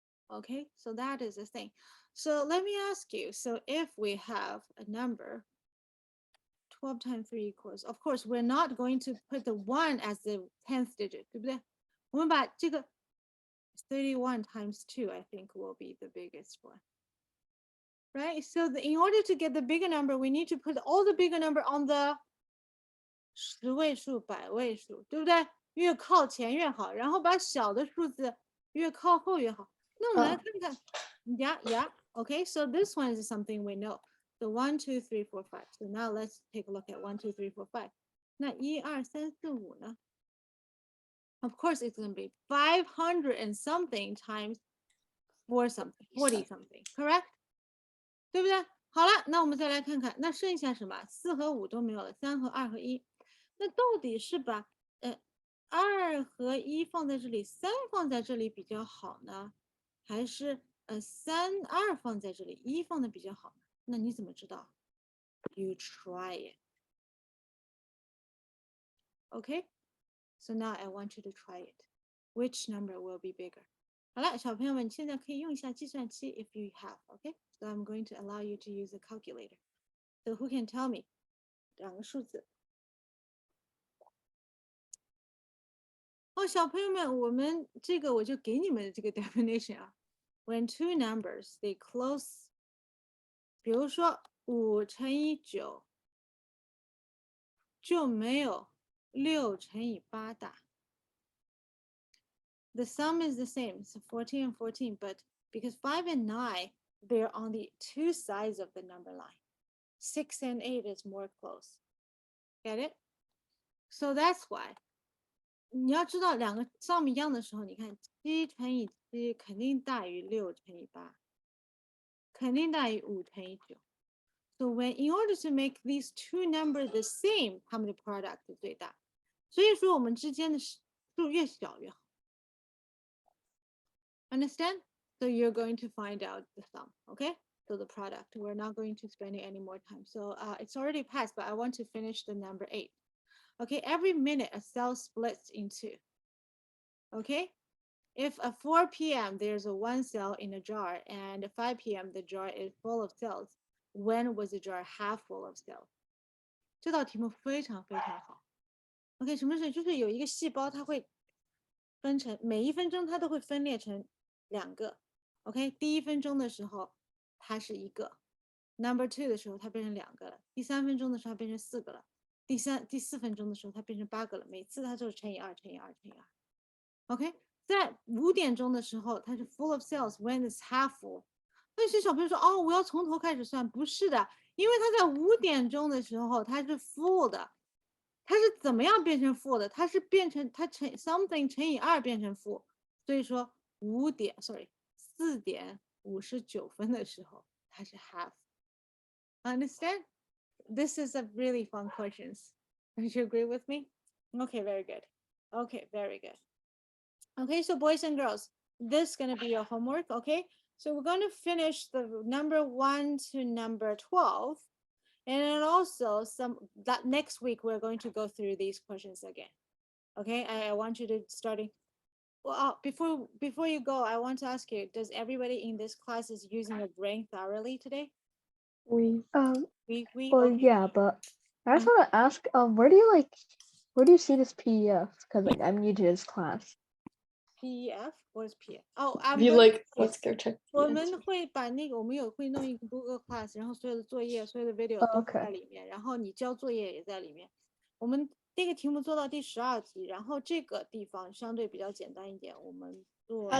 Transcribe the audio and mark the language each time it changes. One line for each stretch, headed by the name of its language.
English: Okay, so that is the thing. So let me ask you, so if we have a number 12 times 3 equals, of course, we're not going to put the 1 as the 10th digit,
Chinese: 对不对？我们把这个
English: 31 times 2, I think, will be the biggest one. Right? So in order to get the bigger number, we need to put all the bigger number on the
Chinese: 10位数、100位数，对不对？越靠前越好，然后把小的数字越靠后越好。那我们来看看
English: Yeah, okay, so this one is something we know. The 1, 2, 3, 4, 5. So now let's take a look at 1, 2, 3, 4, 5.
Chinese: 那1, 2, 3, 4, 5呢？
English: Of course, it's going to be 500 and something times 4 something, 40 something, correct?
Chinese: 对不对？好了，那我们再来看看，那剩下什么？4和5都没有了，3和2和1。那到底是把2和1放在这里，3放在这里比较好呢，还是3、2放在这里，1放的比较好呢？那你怎么知道 ？
English: You try it. Okay, so now I want you to try it. Which number will be bigger?
Chinese: 好了，小朋友们，现在可以用一下计算器
English: if you have,
Chinese: okay?
English: So I'm going to allow you to use a calculator. So who can tell me?
Chinese: 两个数字。哦，小朋友们，我们这个我就给你们这个 definition 啊。
English: When two numbers they close，
Chinese: 比如说5乘以9就没有6乘以8大。
English: The sum is the same, so 14 and 14, but because 5 and 9, they're on the two sides of the number line. 6 and 8 is more close. Get it? So that's why.
Chinese: 你要知道两个 sum 一样的时候，你看7乘以7肯定大于6乘以8，肯定大于5乘以9。
English: So when in order to make these two numbers the same,
Chinese: 它们的 product 是最大。所以说我们之间的数越小越好。
English: Understand? So you're going to find out the sum, okay? So the product, we're not going to spend any more time. So it's already passed, but I want to finish the number 8. Okay, every minute a cell splits in 2. Okay, if at 4 p.m. there's a 1 cell in a jar and at 5 p.m. the jar is full of cells, when was the jar half full of cells?
Chinese: 这道题目非常非常好。OK， 什么是？就是有一个细胞，它会分成每1分钟它都会分裂成2个。 OK， 第1分钟的时候它是1个 ，Number 2的时候它变成2个了，第3分钟的时候它变成4个了，第4分钟的时候它变成8个了，每次它就是乘以2乘以2乘以2。 OK， 在5点钟的时候它是
English: full of cells when it's half full。
Chinese: 那些小朋友说哦，我要从头开始算，不是的，因为它在5点钟的时候它是 full 的。它是怎么样变成负的？它是变成它乘 something 乘以2变成负，所以说4点59分的时候它是 half。
English: Understand? This is a really fun questions. Don't you agree with me? Okay, very good. Okay, very good. Okay, so boys and girls, this is gonna be your homework. Okay, so we're going to finish the number 1 to number 12. And then also that next week, we're going to go through these questions again. Okay, I want you to starting. Well, before you go, I want to ask you, does everybody in this class is using your brain thoroughly today? We We well, okay. yeah, but I just want to ask, where do you see this PDF? Because like I'm new to this class. PEF? What is PEF? Oh, I'm If you going like, let's go check. the
Chinese: 我
English: answer.
Chinese: 们会把那个我们会弄一个 Google Class，然后所有的作业、所有的 video 哦都
English: OK
Chinese: 在里面，然后你交作业也在里面。我们这个题目做到第12题，然后这个地方相对比较简单一点，我们做